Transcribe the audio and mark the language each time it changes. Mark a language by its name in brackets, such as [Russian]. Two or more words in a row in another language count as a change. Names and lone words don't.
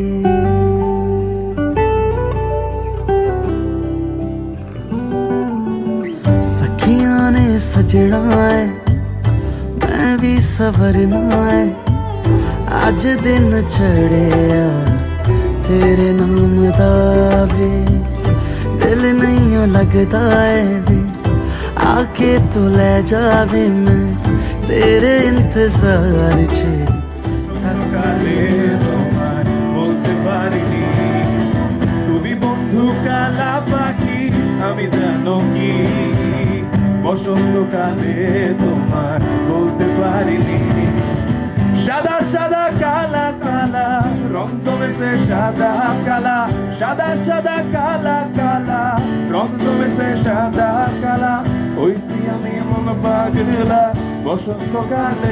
[Punjabi] ਸਖੀਆਂ ਨੇ ਸਜਣਾ ਹੈ ਮੈਂ ਵੀ ਸੰਵਰਨਾ ਹੈ, ਅੱਜ ਦਿਨ ਚੜ੍ਹਿਆ ਤੇਰੇ ਨਾਮ ਦਾਵੇ। ਦਿਲ ਨਹੀਂ ਲਗਤਾ ਹੈ ਵੇ ਆਕੇ ਤੋ ਲੈ ਜਾਵੇ ਮੈਂ ਤੇਰੇ ਇੰਤਜ਼ਾਰ ਚੇ [Bangla] কালে তোমায় বলতে পারিনি তুমি বন্ধু কালা পাখি আমি জানো কি বসন্তকালে তোমায় বলতে পারিনি সাদা সাদা কালা কালা রং জমেছে সাদা কালা সাদা সাদা কালা কালা রং জমেছে সাদা কালা হইছি আমি মন পাগলা বসন্তকালে